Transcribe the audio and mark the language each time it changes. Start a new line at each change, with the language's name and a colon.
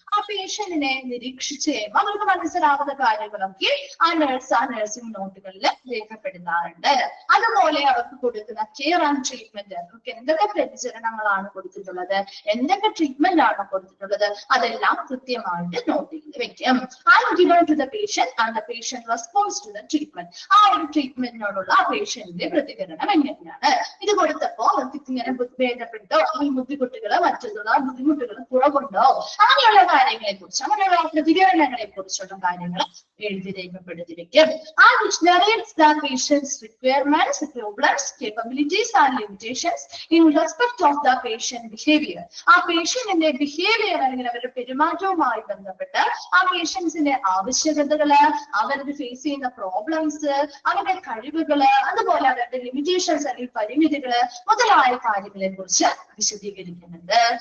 Malayalam: ആ പേഷ്യന്റിനെ നിരീക്ഷിച്ച് കഴിയുമ്പോൾ അവർക്ക് മനസ്സിലാവുന്ന കാര്യങ്ങളൊക്കെ ആ നഴ്സിംഗ് നോട്ടുകളിൽ രേഖപ്പെടുത്താറുണ്ട്. അതുപോലെ അവർക്ക് കൊടുക്കുന്ന കെയർ ആൻഡ് ട്രീറ്റ്മെന്റ്, അവർക്ക് എന്തൊക്കെ പരിചരണങ്ങളാണ് കൊടുത്തിട്ടുള്ളത്, എന്തൊക്കെ ട്രീറ്റ്മെന്റ് ആണ് കൊടുത്തിട്ടുള്ളത്, അതെല്ലാം കൃത്യമായിട്ട് നോട്ട് ചെയ്ത് വെക്കും.
English: given to the patient and the patient responds to the treatment.
Malayalam: ആ ഒരു ട്രീറ്റ്മെന്റിനോടുള്ള ആ പേഷ്യന്റിന്റെ പ്രതികരണം എങ്ങനെയാണ്, ഇത് കൊടുത്തപ്പോ അവർക്ക് ഇങ്ങനെ ഭേദപ്പെട്ടോ ഈ ബുദ്ധിമുട്ടുകള് മറ്റുള്ള ബുദ്ധിമുട്ടുകൾ കുറവുണ്ടോ, അങ്ങനെയുള്ള കാര്യങ്ങളെ കുറിച്ച് അങ്ങനെയുള്ള പ്രതികരണങ്ങളെ കുറിച്ചുള്ള കാര്യങ്ങൾ എഴുതി രേഖപ്പെടുത്തി വെക്കും.
English: ആ which narrates the patient's requirements, problems, capabilities and limitations in respect of the patient behavior.
Malayalam: ആ പേഷ്യന്റിന്റെ ബിഹേവിയർ അല്ലെങ്കിൽ അവരുടെ പെരുമാറ്റവുമായി ബന്ധപ്പെട്ട് ആ പേഷ്യൻസിന്റെ ആവശ്യകതകള്, അവരുടെ ഫേസ് ചെയ്യുന്ന പ്രോബ്ലംസ്, അവരുടെ കഴിവുകള്, അതുപോലെ അവരുടെ ലിമിറ്റേഷൻസ് അല്ലെങ്കിൽ പരിമിതികള് മുതലായ കാര്യങ്ങളെ കുറിച്ച് വിശദീകരിക്കുന്നുണ്ട്.